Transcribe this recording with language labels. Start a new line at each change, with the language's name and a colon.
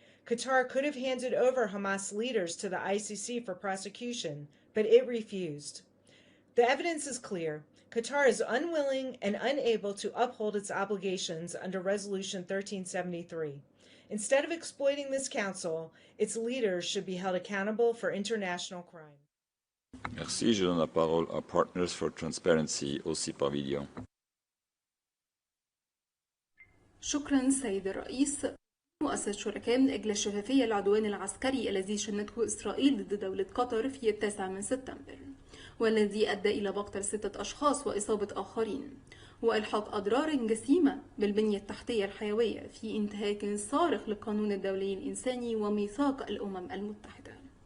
English: Qatar could have handed over Hamas leaders to the ICC for prosecution, but it refused. The evidence is clear. Qatar is unwilling and unable to uphold its obligations under Resolution 1373. Instead of exploiting this council, its leaders should be held accountable for international crime.
French: Merci. Je donne la parole à Partners for Transparency, aussi Pavilion.
Arabic: شكرا سيد الرئيس. مؤسسة شركاء من أجل الشفافية العدوان العسكري الذي شنته إسرائيل ضد دولة قطر في 9 سبتمبر، والذي أدى إلى مقتل 6 أشخاص وإصابة آخرين، وإلحاق أضرار جسيمة بالبنية التحتية الحيوية في انتهاك صارخ للقانون الدولي الإنساني وميثاق الأمم المتحدة.